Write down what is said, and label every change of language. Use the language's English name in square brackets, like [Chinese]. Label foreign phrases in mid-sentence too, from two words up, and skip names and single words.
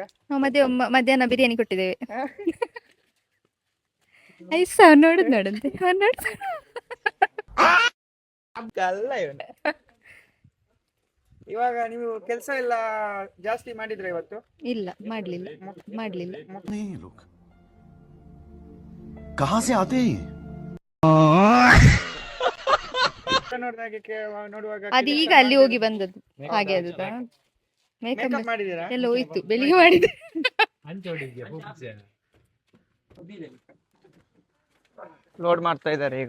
[Kannada] ಮಧ್ಯಾಹ್ನ ಬಿರಿಯಾನಿ ಕೊಟ್ಟಿದ್ದೇವೆ. ನೋಡುದು ನೋಡಂತೆ ಅಲ್ಲ ಇವನ. ಇವಾಗ ನೀವು ಕೆಲಸ ಎಲ್ಲ ಜಾಸ್ತಿ ಮಾಡಿದ್ರೆ ಇವತ್ತು? ಇಲ್ಲ ಮಾಡ್ಲಿಲ್ಲ. [Hindi] कहां से आते हैं? [Kannada] ನೋಡುವಾಗ ಅದು ಈಗ ಅಲ್ಲಿ ಹೋಗಿ ಬಂದದ್ದು ಹಾಗೆ. ಅದು ಮೇಕಪ್ ಮಾಡಿದೀರಾ? ಎಲ್ಲ ಹೋಯ್ತು, ಬೆಳಿಗ್ಗೆ ಮಾಡಿದೆ. ಲೋಡ್ ಮಾಡ್ತಾ ಇದ್ದಾರೆ ಈಗ.